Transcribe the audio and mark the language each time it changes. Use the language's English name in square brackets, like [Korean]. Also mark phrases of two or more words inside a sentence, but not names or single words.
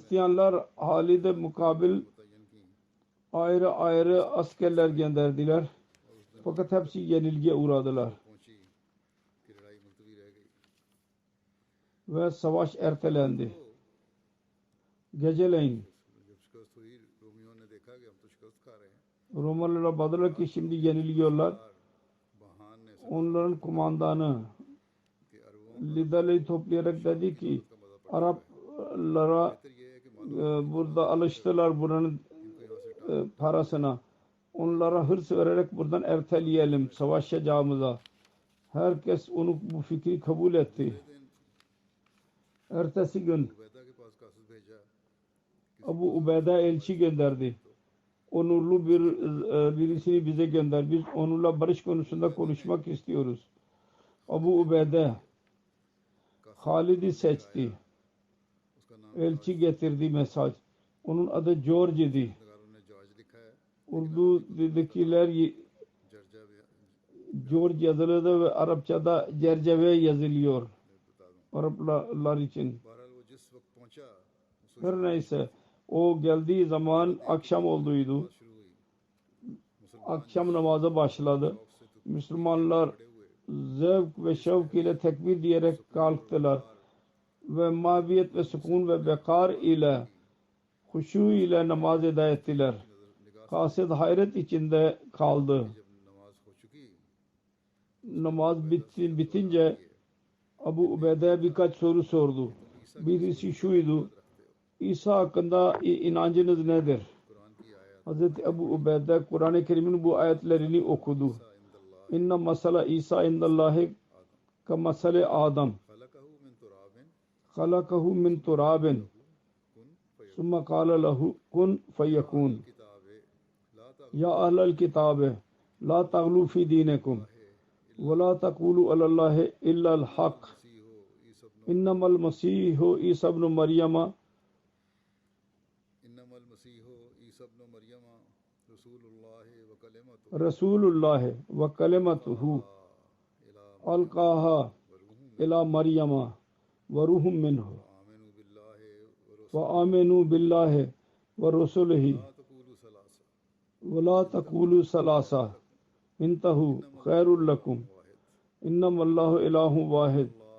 [Turkish] Hristiyanlar Halid'e mukabil [Urdu] متعین کی [Turkish] ayrı ayrı askerler gönderdiler. Fakat hepsi yenilgiye uğradılar. [Urdu] پہنچی کہ لڑائی ملتوی رہ گئی [Turkish] Ve savaş ertelendi. Geceleyin [Urdu] جب شکست ہوئی رومیوں نے دیکھا کہ ہم تو شکست کھا رہے ہیں [Turkish] Romalılara baktılar ki şimdi yeniliyorlar. [Urdu] بہان نے [Turkish] Onların kumandanı [Urdu] کہ عربوں [Turkish] liderleri toplayarak dedi ki Araplara [Urdu] بہتر یہ ہے کہ [Turkish] burada alıştılar buranın parasına. Onlara hırs vererek buradan erteleyelim savaşacağımıza. Herkes bu fikri kabul etti. Ertesi gün [Urdu] عبیدہ کے پاس قاصد بھیجا [Turkish] Abu Ubeyde elçi gönderdi. Onurlu birisini bize gönder. Biz onunla barış konusunda konuşmak istiyoruz. Abu Ubeyde Halid'i seçti. [Urdu] اس کا نام [Turkish] Elçi getirdi mesaj. Onun adı George idi. [Urdu] نگاروں نے جارج لکھا ہے [Turkish] Urdu'dakiler [Urdu] جرجہ بھی [Turkish] George yazılıdır ve Arapçada Cerceve yazılıyor. [Urdu] بتا دوں [Turkish] Araplar için. [Urdu] بہرحال وہ جس وقت پہنچا اس [Turkish] Her neyse o geldiği zaman akşam olduydu. [Urdu] شروع ہوئی [Turkish] Akşam namazı başladı. Müslümanlar zevk ve şevk ile tekbir diyerek kalktılar. Ve maviyet ve sükun ve bekar ile huşu ile namaz eda ettiler. Kasid hayret içinde kaldı. [Urdu] جب نماز ہو چکی [Turkish] Namaz bitince Abu Ubeyde birkaç soru sordu. Birisi şuydu. İsa hakkında inancınız nedir? [Urdu] قرآن کی آیت [Turkish] Hazreti Ebu Ubeyde Kur'an-ı Kerim'in bu ayetlerini okudu. [Arabic] إن مثل عيسى عند الله كمثل آدم. خلقه من تراب خلقه من تراب. كن فيكون ثم قال له كن فيكون. الكتاب لا يا أهل الكتاب لا تغلوا في دينكم ولا تقولوا على الله إلا الحق. إنما المسيح عيسى ابن مريم رسول الله و وكلمته ألقاها إلى مريم وروح منه وآمنوا بالله ورسله ولا تقولوا ثلاثة انتهوا خيرا لكم إنما الله إله واحد